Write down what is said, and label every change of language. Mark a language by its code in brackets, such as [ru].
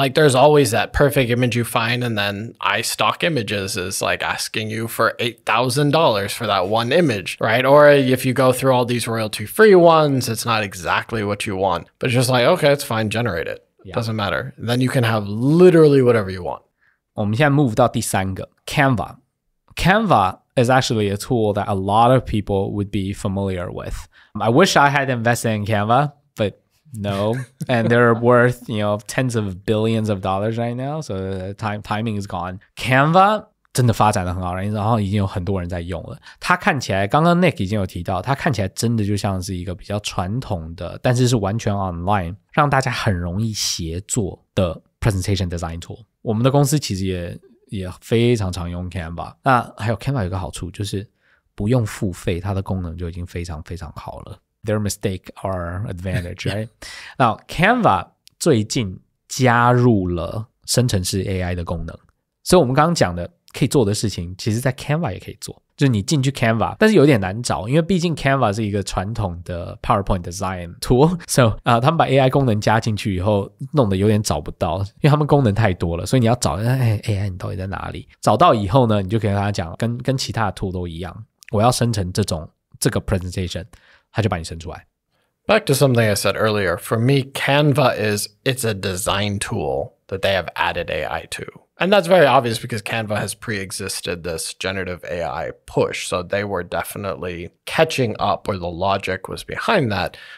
[en] Like there's always that perfect image you find, and then iStock Images is like asking you for $8,000 for that one image, right? Or if you go through all these royalty-free ones, it's not exactly what you want, but it's just like, okay, it's fine, generate it. Yeah. Doesn't matter. Then you can have literally whatever you want. [zh] 我们现在 move 到第三个 Canva. [en] Canva is actually a tool that a lot of people would be familiar with. I wish I had invested in Canva, but no. And they're worth, tens of billions of dollars right now. So the timing is gone. [zh] Canva 真的发展得很好，然后已经有很多人在用了。它看起来，刚刚 Nick 已经有提到，它看起来真的就像是一个比较传统的，但是是完全 online， 让大家很容易协作的 presentation design tool。我们的公司其实也非常常用 Canva。那还有 Canva 有一个好处就是不用付费，它的功能就已经非常非常好了。 [en] Their mistake our advantage, right? [zh] 那 Canva 最近加入了生成式 AI 的功能。所以我们刚刚讲的可以做的事情，其实在 Canva 也可以做。就是你进去 Canva， 但是有点难找，因为毕竟 Canva 是一个传统的 PowerPoint design tool， so 他们把 AI 功能加进去以后，弄得有点找不到，因为他们功能太多了，所以你要找AI 你到底在哪里？找到以后呢，你就可以跟他讲，跟其他的 tool 都一样，我要生成这个 presentation， 他就把你生出来。 [en] Back to something I said earlier, for me, Canva it's a design tool that they have added AI to. And that's very obvious because Canva has pre-existed this generative AI push. So they were definitely catching up where the logic was behind that.